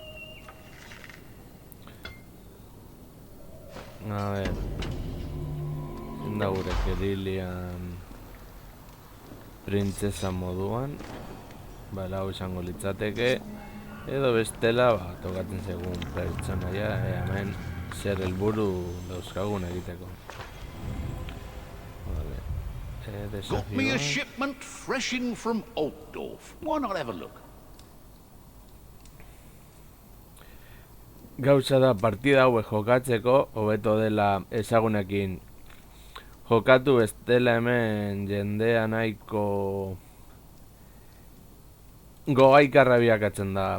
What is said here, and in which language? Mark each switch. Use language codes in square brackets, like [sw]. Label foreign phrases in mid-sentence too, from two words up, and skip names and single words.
[eu] A ver, da gure gerilian printzesa moduan, hau izango litzateke, edo bestela tokatzen zaigun pertsonaia, hemen zer helburu dauzkagun egiteko. [en] Got me a shipment fresh in from Altdorf. Why not have a look? [eu] Gauza da, partida hauek jokatzeko hobeto dela ezagunekin jokatu, bestela hemen jendea nahiko gogaikarra biakatzen da.